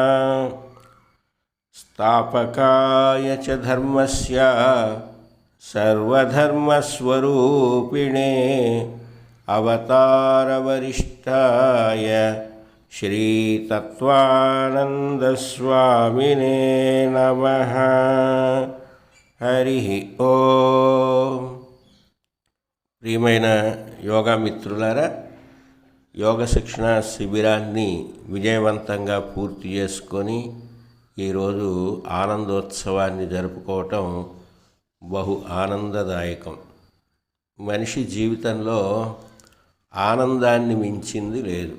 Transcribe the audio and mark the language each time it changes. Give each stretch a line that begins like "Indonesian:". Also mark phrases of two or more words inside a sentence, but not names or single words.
Sanskrit: स्थापकाय च धर्मस्य सर्वधर्मस्वरूपिणे अवतारवरिष्ठाय श्रीतत्त्वानन्दस्वामिने नमः। हरिः ओम।
Telugu: ప్రియమైన యోగా మిత్రులారా, యోగ శిక్షణ శిబిరాన్ని విజయవంతంగా పూర్తి చేసుకొని ఈరోజు ఆనందోత్సవాన్ని జరుపుకోవటం బహు ఆనందదాయకం. మనిషి జీవితంలో ఆనందాన్ని మించింది లేదు.